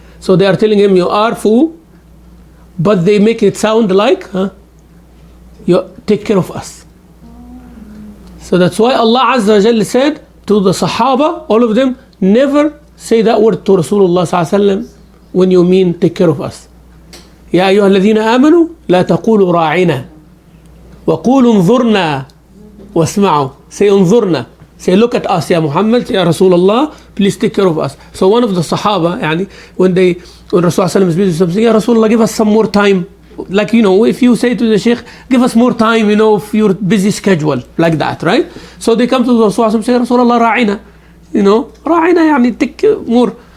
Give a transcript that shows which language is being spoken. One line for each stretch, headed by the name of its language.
English: So they are telling him you are fool, but they make it sound like, you take care of us. So that's why Allah Azza wa Jalla said to the Sahaba, all of them, never say that word to Rasulullah sallallahu alaihi wasallam when you mean take care of us.
Arabic: يا أيها الذين آمنوا لا تقولوا راعنا وقولوا انظرنا واسمعوا.
English: Say
Arabic: انظرنا.
English: Say look at us, Ya Muhammad, Ya Rasulullah, please take care of us. So one of the Sahaba,
Arabic: يعني,
English: when Rasulullah sallallahu is busy, something, Ya Rasulullah, give us some more time. Like, you know, if you say to the Sheikh, give us more time, you know, for your busy schedule, like that, right? So they come to the Rasulullah and say, Rasulullah, ra'ina, you know, ra'ina, yani, take more.